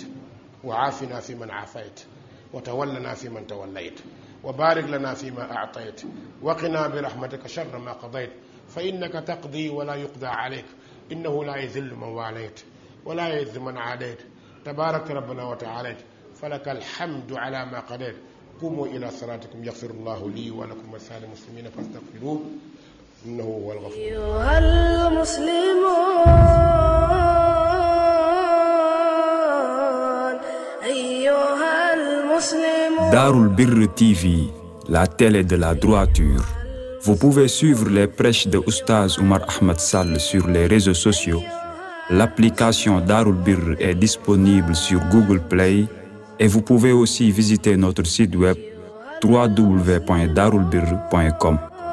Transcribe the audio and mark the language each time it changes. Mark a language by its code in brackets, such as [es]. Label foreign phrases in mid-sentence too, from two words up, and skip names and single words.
[ar] وعافنا فيمن عافيت وتولنا فيمن توليت وبارك لنا فيما أعطيت وقنا برحمتك شر ما قضيت فإنك تقضي ولا يقضى عليك إنه لا يذل من واليت ولا يذل من عاديت تباركت ربنا وتعاليت فلك الحمد على ما قضيت قوموا إلى صلاتكم يغفر الله لي ولكم ولسائر المسلمين فاستغفروه إنه هو الغفور أيها المسلمون [fr] Darul Birr TV, la télé de la droiture. Vous pouvez suivre les prêches de Oustaz Oumar Ahmed Sall sur les réseaux sociaux. L'application Darul Birr est disponible sur Google Play et vous pouvez aussi visiter notre site web www.darulbirr.com.